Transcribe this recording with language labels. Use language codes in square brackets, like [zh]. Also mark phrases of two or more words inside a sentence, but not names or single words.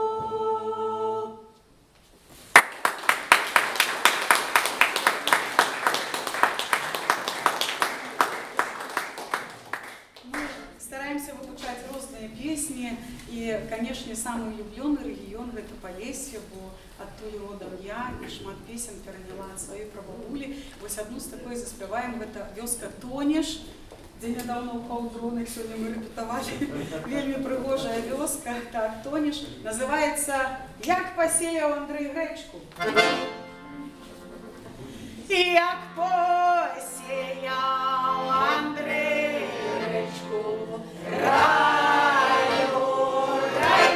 [ru] Мы стараемся выпускать разные песни, и, конечно, самый улюбленный регион – это Полесье, бо оттуда родом я, и [be] шмат песен [ru] переняла от своей прабабулі. [uk] Ось одну з такої заспіваємо, це вёска Тонеш, де недавно упав дроник, сьогодні ми репетували. [be] Вельми пригожая вёска, так, Тонеш. [uk] Називається «Як посіяв Андрей гречку». Як посіяв Андрей гречку, раю, рай.